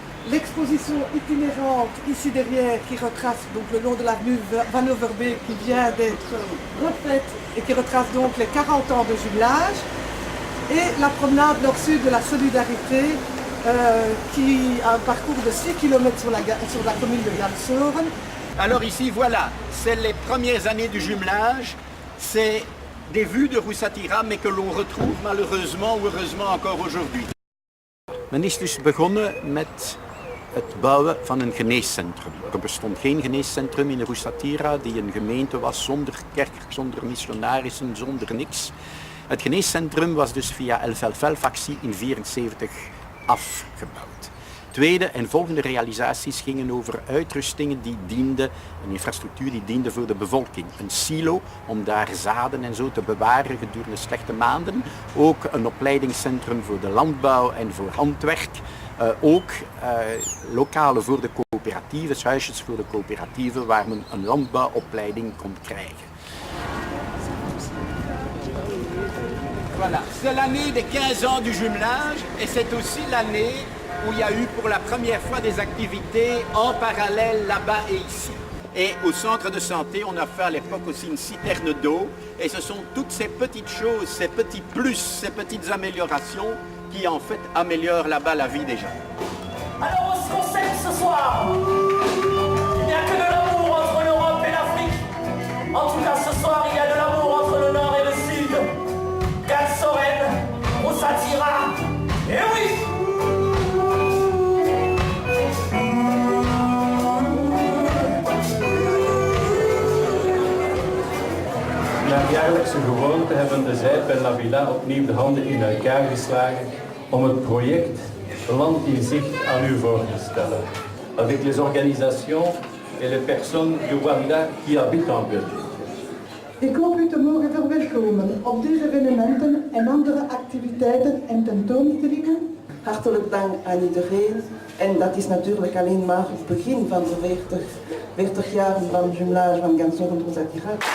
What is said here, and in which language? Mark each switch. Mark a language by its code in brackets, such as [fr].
[fr] L'exposition itinérante ici derrière qui retrace donc le long de l'avenue Van Overbeek qui vient d'être refaite et qui retrace donc les 40 ans de jumelage et la promenade nord-sud de la Solidarité qui a un parcours de 6 km sur la commune de Gansoren. Alors ici, voilà, c'est les premières années du jumelage, c'est des vues de Ruusatira, mais que l'on retrouve malheureusement ou heureusement encore aujourd'hui. [nl] Men is dus begonnen met het bouwen van een geneescentrum. Er bestond geen geneescentrum in Ruusatira die een gemeente was zonder kerk, zonder missionarissen, zonder niks. Het geneescentrum was dus via El Felfel-actie in 1974 afgebouwd. Tweede en volgende realisaties gingen over uitrustingen die dienden, een infrastructuur die diende voor de bevolking. Een silo om daar zaden en zo te bewaren gedurende slechte maanden. Ook een opleidingscentrum voor de landbouw en voor handwerk. Ook lokalen voor de coöperatieven, huisjes voor de coöperatieven waar men een landbouwopleiding kon krijgen. [fr] Voilà, c'est l'année des 15 ans du jumelage et c'est aussi l'année où il y a eu pour la première fois des activités en parallèle là-bas et ici. Et au centre de santé, on a fait à l'époque aussi une citerne d'eau et ce sont toutes ces petites choses, ces petits plus, ces petites améliorations qui en fait améliorent là-bas la vie des gens. Alors on se concerne ce soir. Il n'y a que de l'amour entre l'Europe et l'Afrique. En tout cas ce soir il y a de l'amour entre le Nord et le Sud. Gansoren, Ruusatira, et oui. [nl] Naar jaarlijkse gewoonte hebben de Zijp en Nabila opnieuw de handen in elkaar geslagen om het project Land in Zicht aan u voor te stellen. [fr] Avec les organisations et les personnes du Rwanda qui habitent en Belgique. [nl] Ik hoop u te mogen verwelkomen op deze evenementen en andere activiteiten en tentoonstellingen Hartelijk dank aan iedereen. En dat is natuurlijk alleen maar het begin van de 40 jaar van jumelage van Gansoren-Rousatira.